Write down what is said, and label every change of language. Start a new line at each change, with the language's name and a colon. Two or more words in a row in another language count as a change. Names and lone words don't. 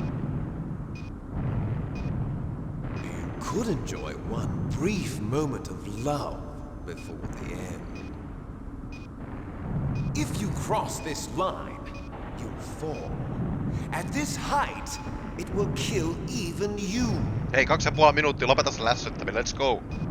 English: You could enjoy one brief moment of love before the end. If you cross this line, you'll fall. At this height, it will kill even you.
Finnish: Hei, 2,5 minuuttia, lopeta se lässyttäminen,
English: let's go.